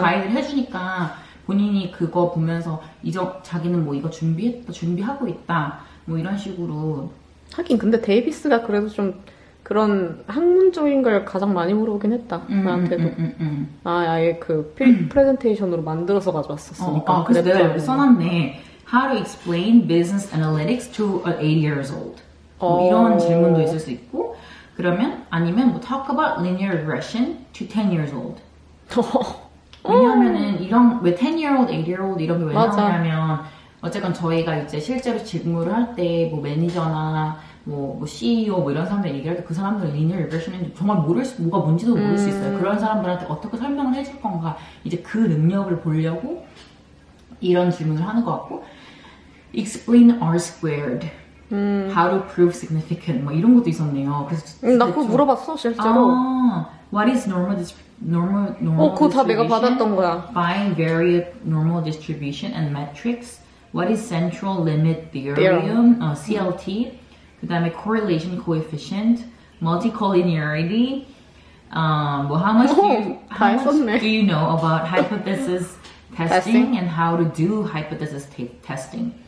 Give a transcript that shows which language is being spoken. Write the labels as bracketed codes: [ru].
[ko] 가이드를 해주니까, 본인이 그거 보면서 자기는 뭐 이거 준비하고 있다, 뭐 이런 식으로. 하긴 근데 데이비스가 그래도 좀 그런 학문적인 걸 가장 많이 물어보긴 했다. 나한테도. 아예 그 프레젠테이션으로 만들어서 가져왔었으니까. 그래서 내가 여기 그랬더니. 써놨네. [en] How to explain business analytics to an 8 years old. [ko] 뭐 이런 질문도 있을 수 있고, 그러면 아니면 뭐 [en] talk about linear regression to 10 years old. [ko] 왜냐하면은 왜 10-year-old, 8-year-old 이런 게 왜 맞아. 나오냐면, 어쨌건 저희가 이제 실제로 직무를 할 때 뭐 매니저나 뭐 CEO 뭐 이런 사람들 얘기할 때 그 사람들은 linear regression인지 정말 뭐가 뭔지도 모를 수 있어요. 그런 사람들한테 어떻게 설명을 해줄 건가, 이제 그 능력을 보려고 이런 질문을 하는 것 같고, [en] explain R squared, how to prove significant, [ko] 뭐 이런 것도 있었네요. 그래서 나 그거 물어봤어 실제로. [en] What is normal [ko] 그거 다 내가 [en] distribution? [ko] 받았던 거야. [en] Find various normal distribution and metrics. What is central limit theorem? CLT. [ko] 그 다음에 [en] correlation coefficient, multicollinearity. How much do you know about hypothesis testing and how to do hypothesis testing?